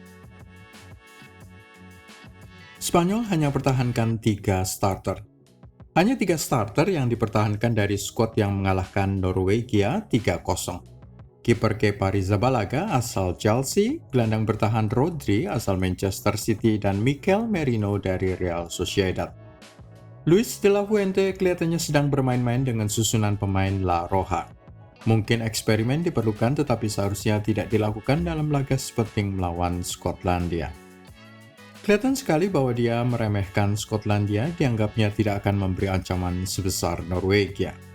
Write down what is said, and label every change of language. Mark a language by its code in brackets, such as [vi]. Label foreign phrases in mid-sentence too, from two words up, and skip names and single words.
[id] Spanyol hanya pertahankan 3 starter. Hanya 3 starter yang dipertahankan dari skuad yang mengalahkan Norwegia 3-0. Kiper Kepa Arrizabalaga asal Chelsea, gelandang bertahan Rodri asal Manchester City, dan Mikel Merino dari Real Sociedad. Luis de la Fuente kelihatannya sedang bermain-main dengan susunan pemain La Roja. Mungkin eksperimen diperlukan, tetapi seharusnya tidak dilakukan dalam laga sepenting melawan Skotlandia. Kelihatan sekali bahwa dia meremehkan Skotlandia, dianggapnya tidak akan memberi ancaman sebesar Norwegia.